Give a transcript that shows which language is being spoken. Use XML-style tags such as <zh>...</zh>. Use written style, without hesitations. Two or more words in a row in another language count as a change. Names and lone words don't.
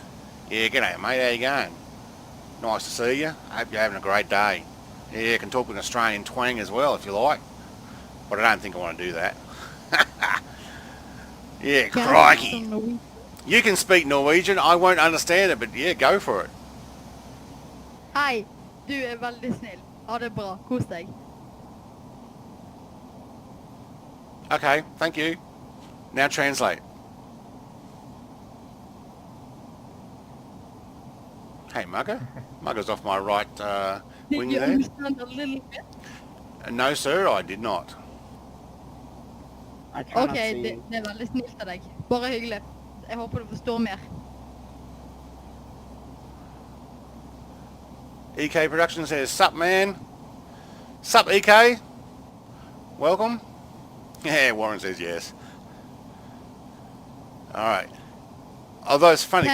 <en>Yeah, g'day mate, how you going? Nice to see you. Hope you're having a great day. Yeah, I can talk with an Australian twang as well if you like. But I don't think I want to do that. Yeah, crikey. You can speak Norwegian, I won't understand it, but yeah, go for it.</en> <no>Hei, du veldig snill. Ha det bra. Kos deg.</no> <en>Okay, thank you. Now translate. Hey, Mugger. Mugger's off my right wing Did you there. understand a little bit? No, sir, I did not. I try not Ok, to.</en> <no>det er veldig snilt av deg. Bare hyggelig. Jeg håper du forstår mer.</no> <en>EK Production says, sup man? Sup EK? Welcome? Yeah, Warren says yes. Alright. Although it's funny,</en>